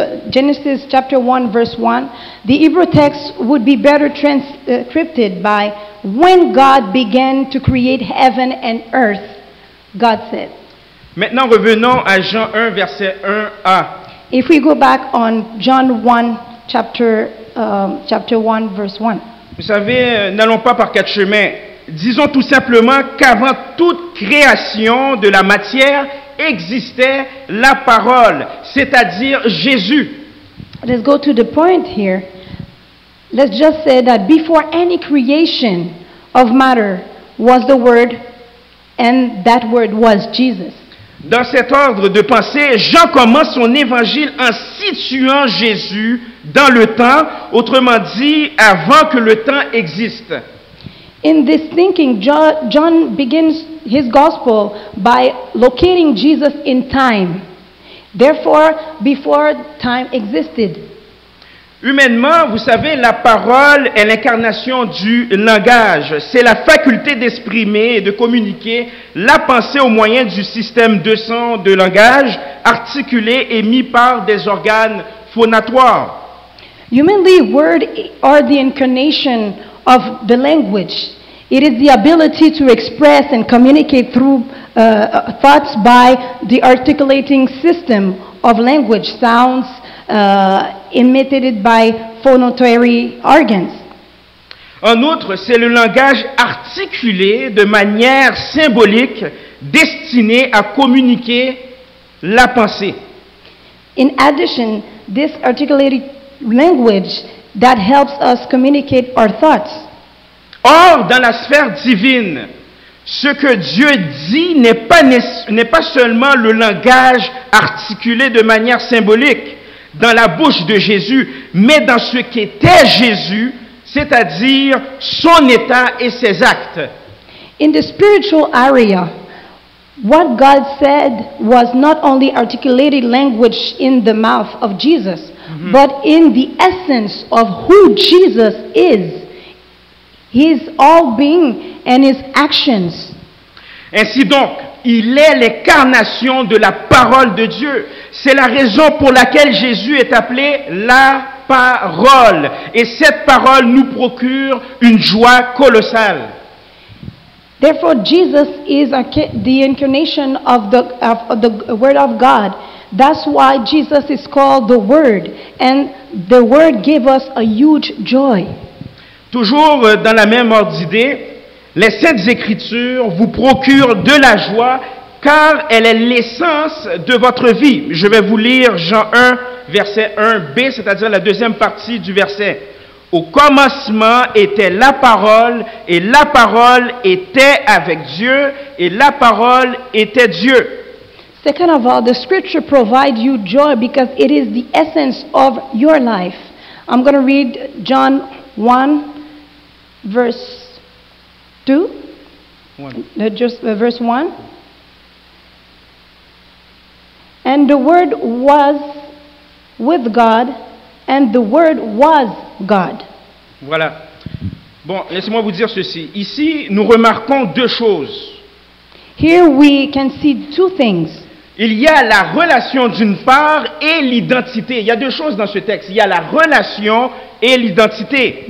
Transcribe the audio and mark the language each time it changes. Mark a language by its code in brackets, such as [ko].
[en] Genesis chapter 1 verse 1, the Hebrew text would be better transcripted by when God began to create heaven and earth, God said. [fr] Maintenant, revenons à Jean 1, verset 1a. [en] If we go back on John 1 chapter 1 verse 1. [fr] Vous savez, n'allons pas par quatre chemins. Disons tout simplement qu'avant toute création de la matière existait la parole, c'est-à-dire Jésus. [en] Let's go to the point here. Let's just say that before any creation of matter was the Word, and that Word was Jesus. [fr] Dans cet ordre de pensée, Jean commence son évangile en situant Jésus dans le temps, autrement dit, avant que le temps existe. [en] In this thinking, John begins his gospel by locating Jesus in time. Therefore, before time existed. [fr] Humainement, vous savez, la parole est l'incarnation du langage. C'est la faculté d'exprimer et de communiquer la pensée au moyen du système de son de langage articulé émis par des organes phonatoires. [en] Humanly, words are the incarnation of the language. It is the ability to express and communicate through thoughts by the articulating system of language, sounds emitted by phonatory organs. [fr] En outre, c'est le langage articulé de manière symbolique destiné à communiquer la pensée. [en] In addition, this articulated language that helps us communicate our thoughts. [fr] Or, dans la sphère divine, ce que Dieu dit n'est pas seulement le langage articulé de manière symbolique dans la bouche de Jésus, mais dans ce qu'était Jésus, c'est-à-dire son état et ses actes. [en] In the spiritual area, what God said was not only articulated language in the mouth of Jesus, but in the essence of who Jesus is, his all being and his actions. [fr] Ainsi donc, il est l'incarnation de la parole de Dieu. C'est la raison pour laquelle Jésus est appelé la parole. Et cette parole nous procure une joie colossale. [en] Therefore, Jesus is the incarnation of the Word of God. That's why Jesus is called the Word. And the Word gave us a huge joy. [fr] Toujours dans la même ordre d'idée, les Saintes Écritures vous procurent de la joie car elle est l'essence de votre vie. Je vais vous lire Jean 1, verset 1b, c'est-à-dire la deuxième partie du verset. Au commencement était la parole, et la parole était avec Dieu, et la parole était Dieu. [en] Second of all, the scripture provides you joy because it is the essence of your life. I'm going to read John 1, verse 2. Verse 1. And the Word was with God, and the Word was God. [fr] Voilà. Bon, laissez-moi vous dire ceci. Ici, nous remarquons deux choses. [en] Here we can see two things. [fr] Il y a la relation d'une part et l'identité. Il y a deux choses dans ce texte. Il y a la relation et l'identité.